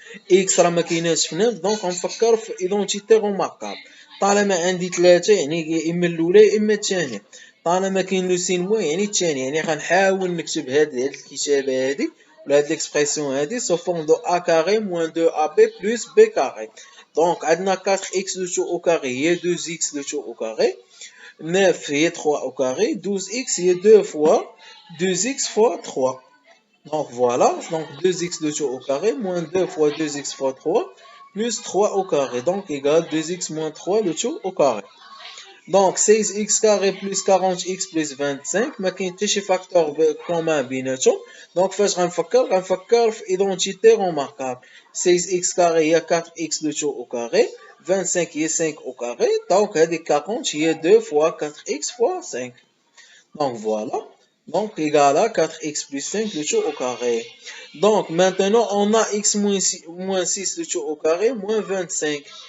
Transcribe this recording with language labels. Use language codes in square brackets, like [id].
[ar] x راه ما كايناش في 9. دونك غنفكر في ايدونتيتي روماركابل. طالما عندي 3 يعني يا اما الاولى يا اما الثانيه. طالما كاين لو سين موان يعني الثانيه. يعني غنحاول نكتب هاد الكتابه هادي ولا هاد ليكسبرسيون هادي سو فورم دو [fr] a carré moins 2ab plus b carré. Donc, [ar] عندنا [fr] 4x le tout au carré, il y a 2x le tout au carré. 9, il y a 3 au carré. 12x, il y a 2 fois 2x fois 3. Donc, voilà. Donc, 2x le tout au carré, moins 2 fois 2x fois 3, plus 3 au carré. Donc, égal 2x moins 3 le tout au carré. Donc, 16x carré plus 40x plus 25. [ar] ما كاين حتى شي فاكتور كومان بيناتهم. Donc, فاش غنفكر في identité remarquable. [fr] 16x carré il y a 4x le tout au carré. 25 il y a 5 au carré. Donc, [ar] هذيك [fr] 40 il y a 2 fois 4x fois 5. Donc, voilà. Donc, égal à 4x plus 5 le tout au carré. Donc, maintenant, on a x moins 6 le tout au carré moins 25.